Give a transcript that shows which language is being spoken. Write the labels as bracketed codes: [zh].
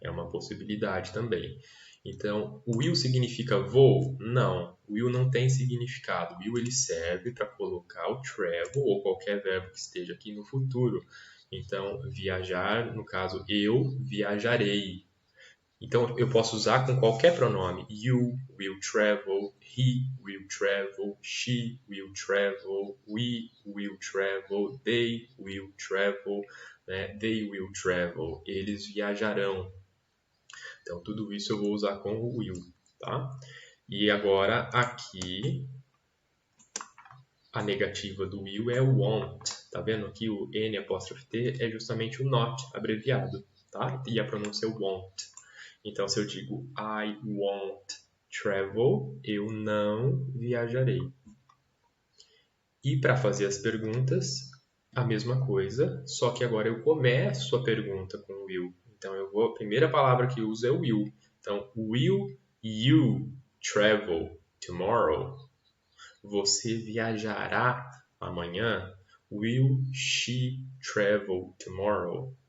[pt] É uma possibilidade também. Então, will significa vou? Não. Will não tem significado. Will ele serve para colocar o travel ou qualquer verbo que esteja aqui no futuro. Então, viajar, no caso, eu viajarei. Então, eu posso usar com qualquer pronome. [en] You will travel, he will travel, she will travel, we will travel, they will travel, né? They will travel. Eles viajarão. [pt] Então, tudo isso eu vou usar com o will, tá? E agora, aqui, a negativa do will é o won't. Tá vendo? Aqui o N''T é justamente o not, abreviado, tá? E a pronúncia é won't. Então, se eu digo I won't travel, eu não viajarei. E para fazer as perguntas, a mesma coisa, só que agora eu começo a pergunta com will. Então, a primeira palavra que eu uso é will. [en] Então, will you travel tomorrow? Você viajará amanhã? Will she travel tomorrow?